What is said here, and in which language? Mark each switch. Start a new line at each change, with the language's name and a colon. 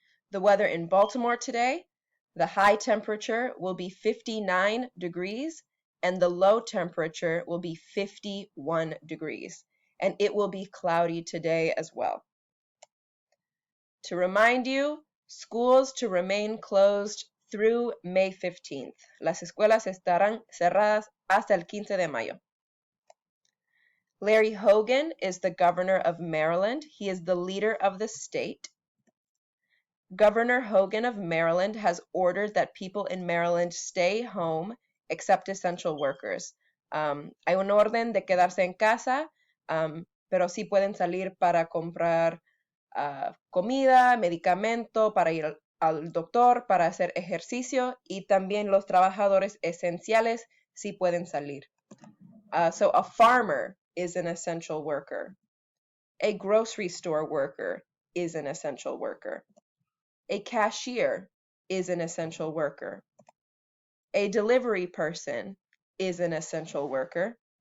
English: The weather in Baltimore today, the high temperature will be 59 degrees and the low temperature will be 51 degrees, and it will be cloudy today as well. To remind you, schools to remain closed through May 15th.
Spanish: Las escuelas estarán cerradas hasta el 15 de mayo.
English: Larry Hogan is the governor of Maryland. He is the leader of the state. Governor Hogan of Maryland has ordered that people in Maryland stay home except essential workers.
Spanish: Hay un orden de quedarse en casa, pero sí pueden salir para comprar comida, medicamento, para ir al doctor, para hacer ejercicio, y también los trabajadores esenciales sí pueden salir.
English: So a farmer is an essential worker. A grocery store worker is an essential worker. A cashier is an essential worker. A delivery person is an essential worker.